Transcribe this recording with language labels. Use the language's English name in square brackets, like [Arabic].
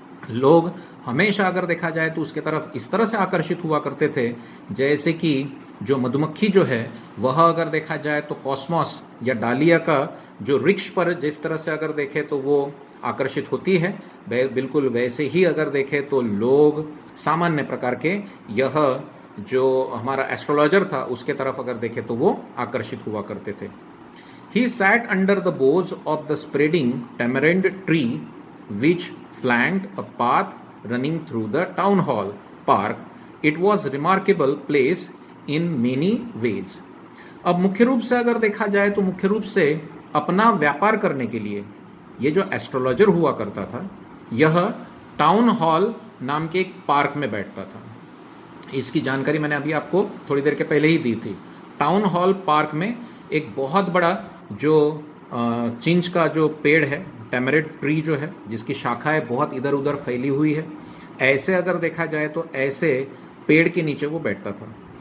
[Hindi] लोग हमेशा अगर देखा जाए तो उसके तरफ इस तरह से आकर्षित हुआ करते थे जैसे कि जो मधुमक्खी जो है वह अगर देखा जाए तो कॉस्मॉस या डालिया का जो वृक्ष पर जिस तरह से अगर देखें तो वो आकर्षित होती है, बिल्कुल वैसे ही अगर देखें तो लोग सामान्य प्रकार के यह जो हमारा एस्ट्रोलॉजर था उसके तरफ अगर देखें तो वो आकर्षित हुआ करते थे। [English] He sat under the boughs of the spreading tamarind tree which flanked a path running through the town hall park. It was a remarkable place in many ways. [Hindi] अब मुख्य रूप से अगर देखा जाए तो मुख्य रूप से अपना व्यापार करने के लिए ये जो एस्ट्रोलॉजर हुआ करता था यह टाउन हॉल नाम के एक पार्क में बैठता था। इसकी जानकारी मैंने अभी आपको थोड़ी देर के पहले ही दी थी। टाउन हॉल पार्क में एक बहुत बड़ा जो चिंच का जो पेड़ है, टैमरिंड ट्री जो है, जिसकी शाखाएं बहुत इधर उधर फैली हुई है, ऐसे अगर देखा जाए तो ऐसे पेड़ के नीचे वो बैठता था।